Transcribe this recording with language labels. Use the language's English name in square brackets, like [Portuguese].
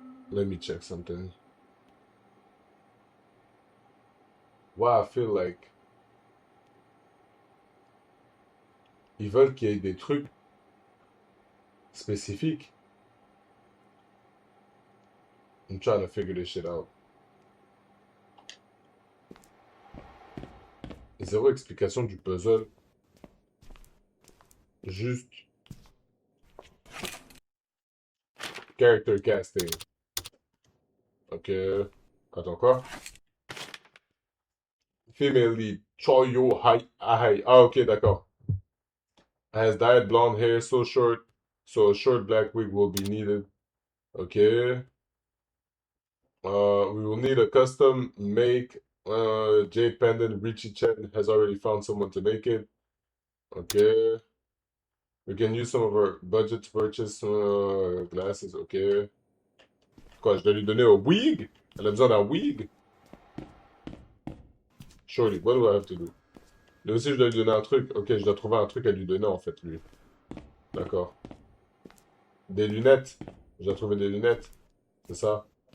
[English] Let me check something. Why I feel like... [French] Ils veulent qu'il y ait des trucs spécifiques. [English] I'm trying to figure this shit out. [French] Zéro explication du puzzle. [English] Juste character casting. [French] Ok. Attends quoi? [English] Female lead. Choyo Hai. Ah, ok, d'accord. Has dyed blonde hair so short, so a short black wig will be needed. Okay. We will need a custom make. Jade pendant. Richie Chen has already found someone to make it. Okay. We can use some of our budget to purchase glasses. Okay. [French] Quoi, je dois lui donner un wig? Elle a besoin d'un wig? [English] Surely, what do I have to do? [French] Là aussi, je dois lui donner un truc. Ok, je dois trouver un truc à lui donner, en fait, lui. D'accord. Des lunettes. Je dois trouver des lunettes. C'est ça.